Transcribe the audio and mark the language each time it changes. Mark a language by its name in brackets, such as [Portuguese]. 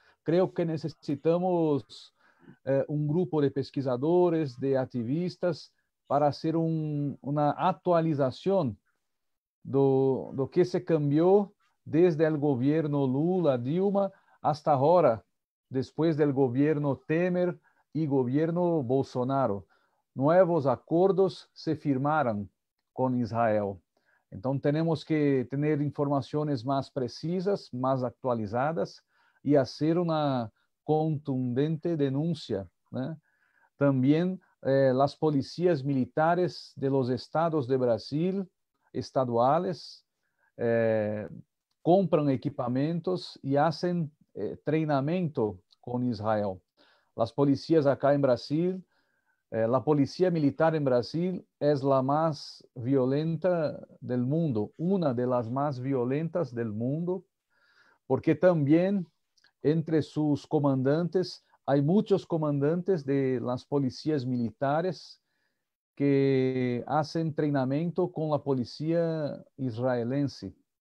[Portuguese] Creio que necessitamos um grupo de pesquisadores, de ativistas, para fazer uma atualização do que se cambiou desde o governo Lula, Dilma, [Spanish] hasta agora, después del gobierno Temer y gobierno Bolsonaro. Nuevos acuerdos se firmaron con Israel. Entonces tenemos que tener informaciones más precisas, más actualizadas y hacer una contundente denuncia, ¿no? También las policías militares de los estados de Brasil, estaduales, compran equipamientos y hacen [Portuguese] treinamento com Israel. As polícias acá em Brasil, a polícia militar em Brasil é a mais violenta do mundo, uma das mais violentas do mundo, porque também entre seus comandantes há muitos comandantes [Spanish] de las polícias militares que hacen [Portuguese] treinamento com a polícia israelense,